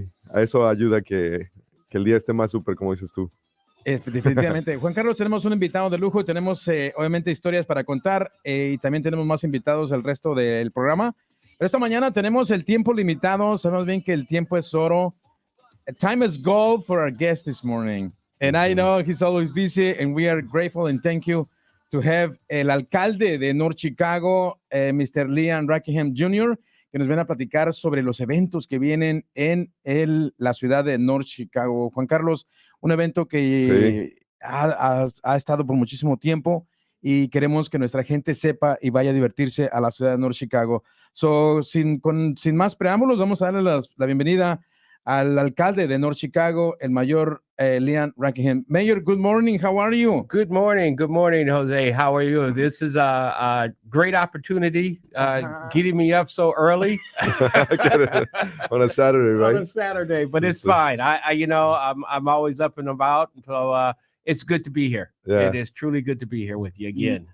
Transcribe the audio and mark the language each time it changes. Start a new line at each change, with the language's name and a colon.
Spanish: Sí, a eso ayuda que el día esté más súper, como dices tú. Definitivamente. Juan Carlos, tenemos un invitado de lujo y tenemos obviamente historias para contar y también tenemos más invitados el resto del programa. Pero esta mañana tenemos el tiempo limitado. Sabemos bien que el tiempo es oro.
English: Time is gold for our guest this morning. And I know he's always busy and we are grateful and thank you to have
Spanish: el alcalde de
English: North Chicago, Mr.
Spanish: Leon Rackingham Jr., que nos viene a platicar sobre los eventos que vienen en la ciudad de North Chicago. Juan Carlos, un evento que ha estado por muchísimo tiempo y queremos que nuestra gente sepa y vaya a divertirse a la ciudad de North Chicago. Sin más preámbulos, vamos a darle la bienvenida al alcalde de North Chicago, el mayor Leon Rackingham.
English: Mayor, good morning. How are you? Good morning, Jose. How are you? This is a great opportunity, getting me up so early On a Saturday, right? on a Saturday, but it's fine. I'm always up and about, so it's good to be here. Yeah. It is truly good to be here with you again.